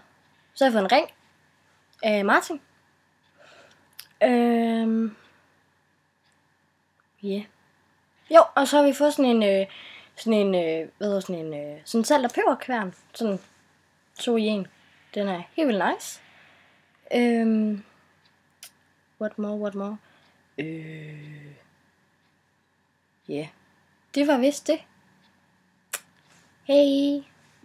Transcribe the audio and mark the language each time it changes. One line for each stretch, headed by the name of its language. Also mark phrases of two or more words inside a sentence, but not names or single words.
Danish: Så har jeg fået en ring af Martin.
English: Yeah.
Danish: Jo, og så har vi fået sådan en salt og peberkværn. Sådan 2 i 1. Den er helt vildt nice.
English: What more? Yeah.
Danish: Det var vist det. Hey.